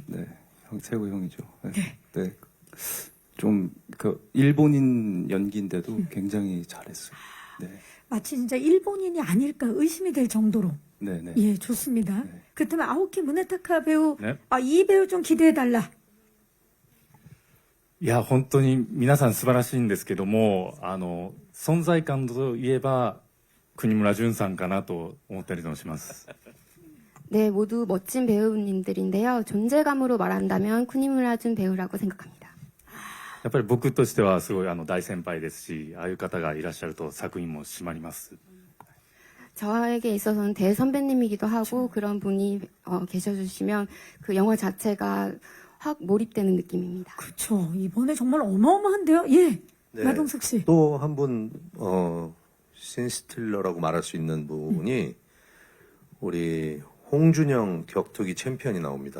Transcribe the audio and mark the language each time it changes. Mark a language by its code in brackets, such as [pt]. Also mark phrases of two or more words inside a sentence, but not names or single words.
[ko] 네, 세호 형이죠. 네. 네. 네. 좀 그 일본인 연기인데도 굉장히 잘했어요. 네. 마치 진짜 일본인이 아닐까 의심이 될 정도로. 네, 네. 예, 좋습니다. 네. 그렇다면 아오키 무네타카 배우, 네. 이 배우 좀 기대해달라. [ja] いや、本当に皆さん素晴らしいんですけども、存在感といえば、国村淳さんかなと思ったりもします。 [ko] 네, 모두 멋진 배우님들인데요. 존재감으로 말한다면 쿠니무라준 배우라고 생각합니다. [ja] やっぱり僕としてはすごい大先輩ですし、ああいう方がいらっしゃると作品も締まります。 [ko] 저에게 있어서는 대선배님이기도 하고 그런 분이 계셔주시면 그 영화 자체가 확 몰입되는 느낌입니다. 그렇죠. 이번에 정말 어마어마한데요. 예, 네. 마동석 씨. 또 한 분 신스틸러라고 말할 수 있는 분이 우리 홍준영 격투기 챔피언이 나옵니다.